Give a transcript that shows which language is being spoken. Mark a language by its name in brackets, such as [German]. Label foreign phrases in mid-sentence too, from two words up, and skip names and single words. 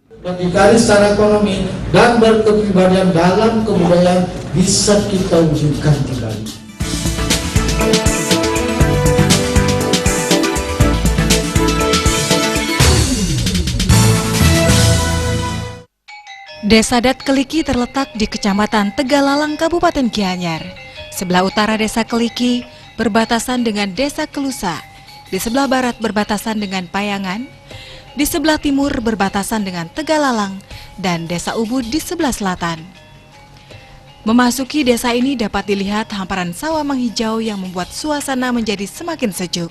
[Indonesian] Berdikari secara ekonomi dan berkepribadian dalam kebudayaan bisa kita wujudkan kembali. Desa Adat Keliki terletak di Kecamatan Tegalalang, Kabupaten Gianyar. Sebelah utara Desa Keliki berbatasan dengan Desa Kelusa, di sebelah barat berbatasan dengan Payangan, di sebelah timur berbatasan dengan Tegalalang, dan Desa Ubud di sebelah selatan. Memasuki desa ini dapat dilihat hamparan sawah menghijau yang membuat suasana menjadi semakin sejuk.